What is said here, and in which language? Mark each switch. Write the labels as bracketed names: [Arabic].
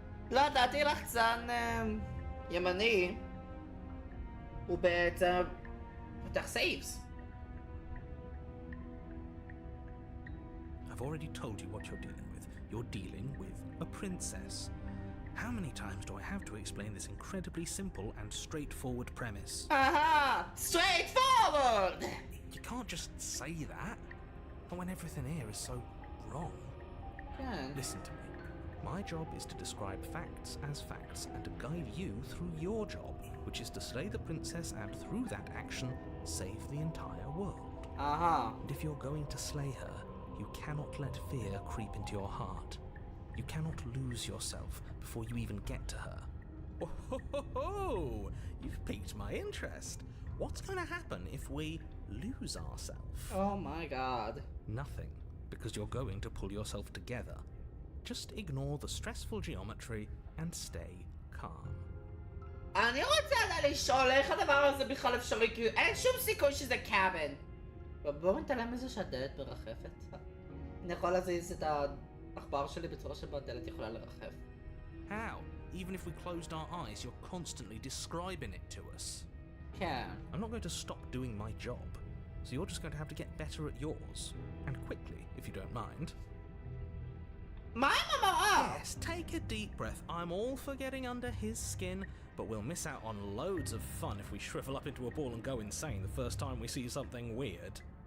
[Hebrew] לא ידעתי לחצן ימני ובעצם פותח סייבס. [English] I've already told you what you're dealing with. You're dealing with a princess. How many times do I have to explain this incredibly simple and straightforward premise? Aha! Straightforward! You can't just say that. Not when everything here is so wrong. Can. Listen to me. My job is to describe facts as facts and to guide you through your job, which is to slay the princess and through that action, save the entire world. Aha. And if you're going to slay her, you cannot let fear creep into your heart. You cannot lose yourself before you even get to her. Oh, ho, ho, ho. You've piqued my interest. What's going to happen if we lose ourselves? Oh my god. Nothing, because you're going to pull yourself together. Just ignore the stressful geometry and stay calm. [Hebrew] אני רוצה לשאול איך הדבר הזה בכלל אפשרי, כי אין שום סיכוי שזה קאבן. בואו נתעלם מזה שהדלת מרחפת. אני יכול להזיז את העכבר שלי בצורה שבה הדלת יכולה לרחף. [English] How? Even if we closed our eyes, you're constantly describing it to us. [Hebrew] כן. [English] I'm not going to stop doing my job, so you're just going to have to get better at yours. And quickly, if you don't mind. [Hebrew] מה עם המראה? [English] Yes, take a deep breath. I'm all for getting under his skin, but we'll miss out on loads of fun if we shrivel up into a ball and go insane the first time we see something weird.